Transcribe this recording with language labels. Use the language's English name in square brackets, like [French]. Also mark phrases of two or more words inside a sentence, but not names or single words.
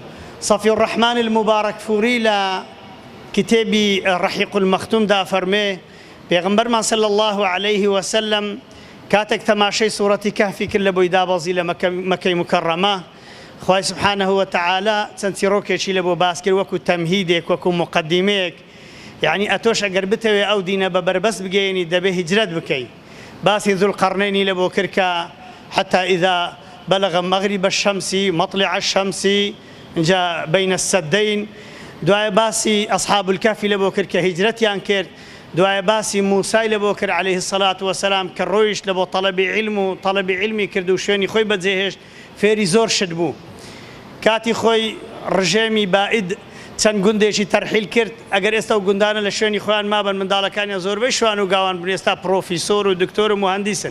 [Central Kurdish] صەفی الرەحمان المبارەک فووری لە کتێبی ڕەحیق المەختومدا فەرمێ پێغەمبەرمان [Arabic] صلی الله عليه وسلم [Central Kurdish] کاتێک تەماشەی سوورەتی کەهفی کرد لە بۆی دابەزی لە مەکەی مکەڕەمە، خوای [Arabic] سبحانه وتعالى [Central Kurdish] چەند چیرۆکێکی لە بۆ باس کرد وەکو تەمهیدێک وەکو مقدمەیەک. یعنی ئەتۆش ئەگەر بتەوێ ئەو دینە بە بەربەست بگەیەنی دەبێ هیجرەت بکەی. باسی ذوالقەرنەینی لە بۆ کرد کە [Arabic] حتى إذا بلغ مغرب الشمس مطلع الشمس جا بين السدين. [Central Kurdish] دوای باسی ئەصحاب الكهف لە بۆ کرد کە هیجرەتیان کرد. دوای باسی موسای لە بۆ کرد [Arabic] عليه الصلاة والسلام [Central Kurdish] کە ڕۆیشت لە بۆ تەڵەبی علم و تەڵەبی علمی کرد و شوێنی خۆی بەجێهێشت، فێری زۆر شت بوو. کاتی خۆی ڕژێمی بائید چەند گوندێکی تەرحیل کرد. ئەگەر ئێستا و گوندانە لە شوێنی خۆیان مابن منداڵەکانیان زۆربەی شوان و گاوان بن، ئێستا پرۆفیسۆر و دکتۆر و مهندسن.